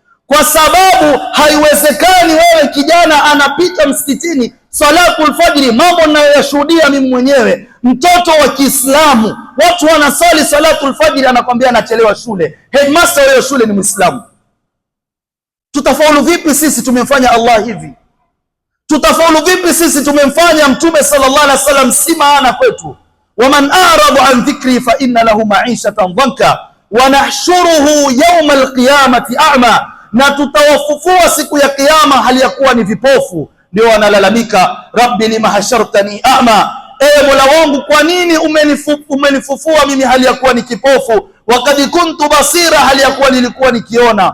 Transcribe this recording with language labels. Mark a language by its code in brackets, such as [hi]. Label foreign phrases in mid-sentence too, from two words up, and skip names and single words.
[sw] kwa sababu haiwezekani wewe kijana anapita msikitini [ar] صلاة الفجر, [sw] mambo ninayoyashuhudia mimi mwenyewe, mtoto wa Kiislamu, watu wanasali [ar] صلاة الفجر, [sw] anakwambia anachelewa shule. Headmaster wa shule ni Muislamu. Tutafaulu vipi sisi tumemfanya Allah hivi? Tutafaulu vipi sisi tumemfanya Mtume [ar] صلى الله عليه وسلم [sw] si maana kwetu? [ar] ومن أعرض عن ذكري فإن له معيشة ضنكا ونحشره يوم القيامة أعمى, [sw] na tutawafufua siku ya kiyama hali ya kuwa ni vipofu. Ndio wanalalamika, [ar] رب لم حشرتني أعمى, [sw] ewe Mola wangu kwa nini umenifufua mimi hali ya kuwa ni kipofu, wakati [ar] كنت بصيرا, [sw] hali ya kuwa nilikuwa nikiona.